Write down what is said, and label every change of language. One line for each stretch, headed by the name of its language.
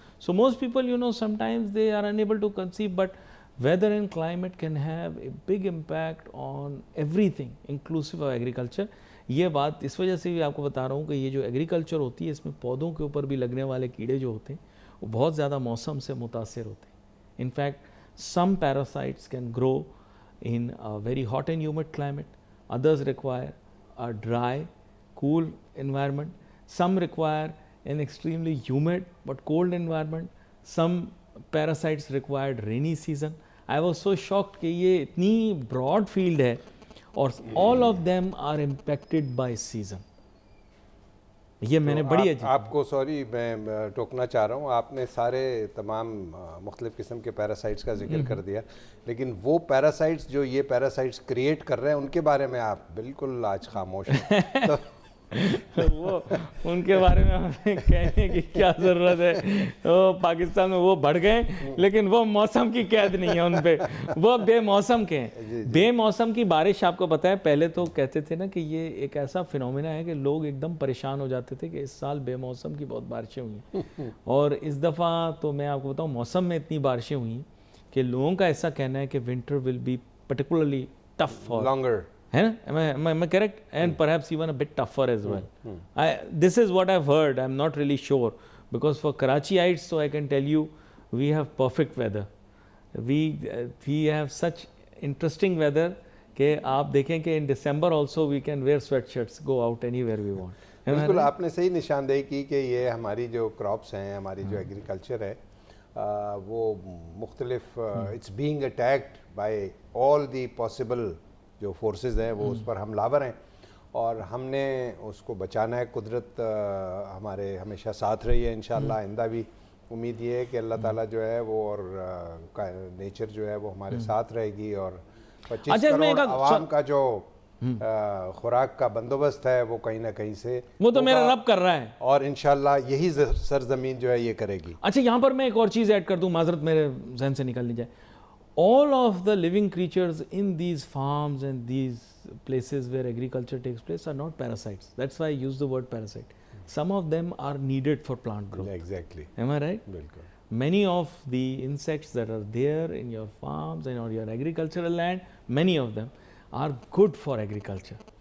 English: So most people you know sometimes they are unable to conceive, but weather and climate can have a big impact on everything inclusive of agriculture.
Urdu: یہ بات اس وجہ سے بھی آپ کو بتا رہا ہوں کہ یہ جو ایگریکلچر ہوتی ہے اس میں پودوں کے اوپر بھی لگنے والے کیڑے جو ہوتے ہیں وہ بہت زیادہ موسم سے متاثر ہوتے ہیں.
English: In fact some parasites can grow in a very hot and humid climate, others require a dry, cool environment, some require an extremely humid but cold environment, some parasites required rainy season. I was so shocked
Urdu: کہ یہ اتنی Broad field ہے اور
English: all of them are impacted by season.
Urdu: یہ میں نے بڑی آپ کو سوری میں ٹوکنا چاہ رہا ہوں, آپ نے سارے تمام مختلف قسم کے پیراسائٹس کا ذکر کر دیا, لیکن وہ پیراسائٹس جو یہ پیراسائٹس کریٹ کر رہے ہیں ان کے بارے میں آپ بالکل آج خاموش ہیں. وہ ان کے بارے میں ہمیں کہنے کی کیا ضرورت ہے. وہ پاکستان میں وہ بڑھ گئے لیکن وہ موسم کی قید نہیں ہے ان پہ, وہ بے موسم کے ہیں. بے موسم کی بارش آپ کو پتہ ہے پہلے تو کہتے تھے نا کہ یہ ایک ایسا فنومینا ہے کہ لوگ ایک دم پریشان ہو جاتے تھے کہ اس سال بے موسم کی بہت بارشیں ہوئی ہیں. اور اس دفعہ تو میں آپ کو بتاؤں موسم میں اتنی بارشیں ہوئی کہ لوگوں کا ایسا کہنا ہے کہ
English: winter will be particularly tough
Urdu: اور
English: Longer. Am I correct? And perhaps even a bit tougher as well. This is what I've heard. I'm not really sure. Because for Karachiites, so I can tell you, we have perfect weather. We have such interesting weather
Urdu: کہ آپ دیکھیں کہ
English: in December also we can wear sweatshirts, go out anywhere we want.
Urdu: بالکل آپ نے صحیح نشاندہی کی کہ یہ ہماری جو کراپس ہیں, ہماری جو ایگریکلچر ہے وہ مختلف
English: it's being attacked by all the possible
Urdu: جو فورسز ہیں وہ اس پر حملہ آور ہیں اور ہم نے اس کو بچانا ہے. قدرت ہمارے ہمیشہ ساتھ رہی ہے انشاءاللہ, آئندہ بھی امید یہ ہے کہ اللہ تعالیٰ جو ہے وہ اور نیچر جو ہے وہ ہمارے ساتھ رہے گی. اور 25 اچھا اس میں کروڑ عوام کا جو خوراک کا بندوبست ہے وہ کہیں نہ کہیں سے وہ تو میرا رب کر رہا ہے، اور انشاءاللہ یہی سرزمین جو ہے یہ کرے گی. اچھا یہاں پر میں ایک اور چیز ایڈ کر دوں، معذرت میرے ذہن سے نکل نہیں جائے.
English: all of the living creatures in these farms and these places where agriculture takes place are not parasites. That's why I use the word parasite. Some of them are needed for plant growth. Exactly. Am I right?
Urdu: بالکل.
English: Many of the insects that are there in your farms and on your agricultural land, many of them are good for agriculture.